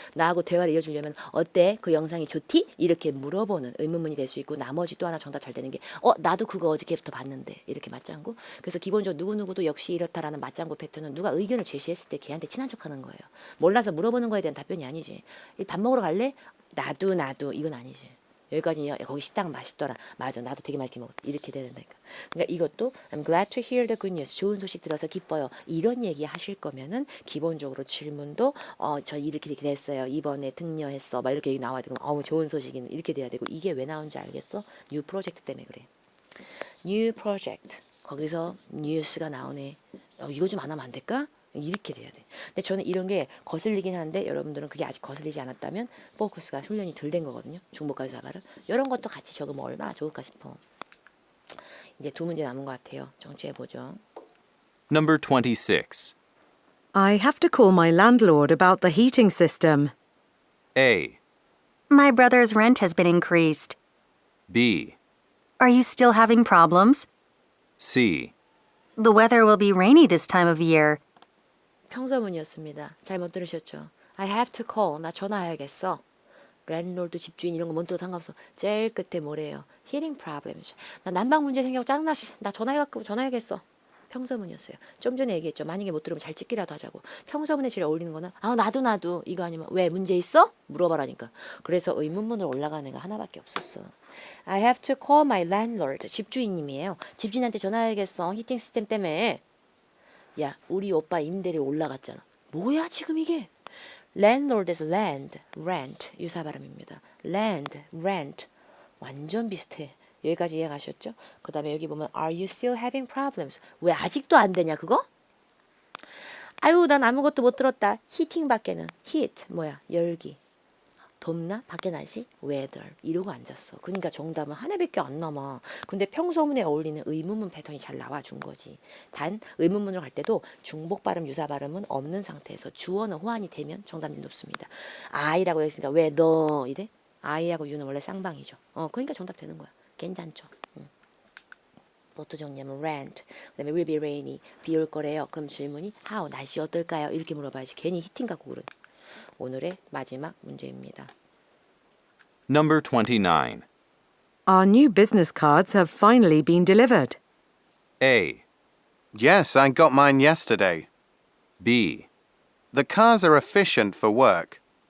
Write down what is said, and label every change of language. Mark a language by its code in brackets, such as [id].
[ko] 나하고 대화를 이어주려면 어때? 그 영상이 좋디? 이렇게 물어보는 의문문이 될 수 있고 나머지 또 하나 정답 잘 되는 게 나도 그거 어저께부터 봤는데 이렇게 맞장구. 그래서 기본적으로 누구누구도 역시 이렇다라는 맞장구 패턴은 누가 의견을 제시했을 때 걔한테 친한 척하는 거예요. 몰라서 물어보는 거에 대한 답변이 아니지. 밥 먹으러 갈래? 나도 이건 아니지. 여기까지 거기 식당 맛있더라. 맞아. 나도 되게 맛있게 먹었어. 이렇게 돼야 된다니까. 그러니까 이것도 [en] I'm glad to hear the good news. [ko] 좋은 소식 들어서 기뻐요. 이런 얘기 하실 거면은 기본적으로 질문도 저 이렇게 됐어요. 이번에 등려했어. 막 이렇게 얘기 나와야 되고 좋은 소식이는 이렇게 돼야 되고 이게 왜 나온지 알겠어? 뉴 프로젝트 때문에 그래. 뉴 프로젝트. 거기서 뉴스가 나오네. 이거 좀 안 하면 안 될까? 이렇게 돼야 돼. 근데 저는 이런 게 거슬리긴 하는데 여러분들은 그게 아직 거슬리지 않았다면 포커스가 훈련이 덜 된 거거든요. 중복까지 사발은. 이런 것도 같이 적으면 얼마나 좋을까 싶어. 이제 두 문제 남은 것 같아요. 정치해보죠. [en] Number 26. I have to call my landlord about the heating system. A. My brother's rent has been increased. B. Are you still having problems? C. The weather will be rainy this time of year. [ko] 평서문이었습니다. 잘못 들으셨죠? [en] I have to call. [ko] 나 전화해야겠어. 랜드로드 집주인 이런 거 뭔 뜻도 상관없어. 제일 끝에 뭐래요? [en] Heating problems. [ko] 나 난방 문제 생겨서 짜증나. 나 전화해야겠어. 평서문이었어요. 좀 전에 얘기했죠. 만약에 못 들으면 잘 찍기라도 하자고. 평서문에 제일 어울리는 거는 나도 이거 아니면 왜 문제 있어? 물어봐라니까. 그래서 의문문으로 올라가는 애가 하나밖에 없었어. [en] I have to call my landlord. [ko] 집주인님이에요. 집주인한테 전화해야겠어. 히팅 시스템 때문에. 야, 우리 오빠 임대료 올라갔잖아. 뭐야 지금 이게? landlord에서 land, rent 유사 발음입니다. land, rent 완전 비슷해. 여기까지 이해가셨죠? 그 다음에 여기 보면 [en] Are you still having problems? [ko] 왜 아직도 안 되냐 그거? 아유 난 아무것도 못 들었다. 히팅 밖에는 heat 뭐야 열기. 덥나? 밖에 날씨? weather 이러고 앉았어. 그러니까 정답은 하나밖에 안 남아. 근데 평소문에 어울리는 의문문 패턴이 잘 나와준 거지. 단 의문문으로 갈 때도 중복 발음 유사 발음은 없는 상태에서 주어는 호환이 되면 정답률이 높습니다. I라고 했으니까 왜 너 이래? I하고 U는 원래 쌍방이죠. 그러니까 정답 되는 거야. 괜찮죠? 뭐또 정리하면 rent, 그다음에 [en] will be rainy, [ko] 비 올 거래요. 그럼 질문이 how, 날씨 어떨까요? 이렇게 물어봐야지. 괜히 히팅 갖고 그러네. 오늘의 마지막 문제입니다. [en] Number 29. Our new business cards have finally been delivered. A. Yes, I got mine yesterday. B. The cars are efficient for work.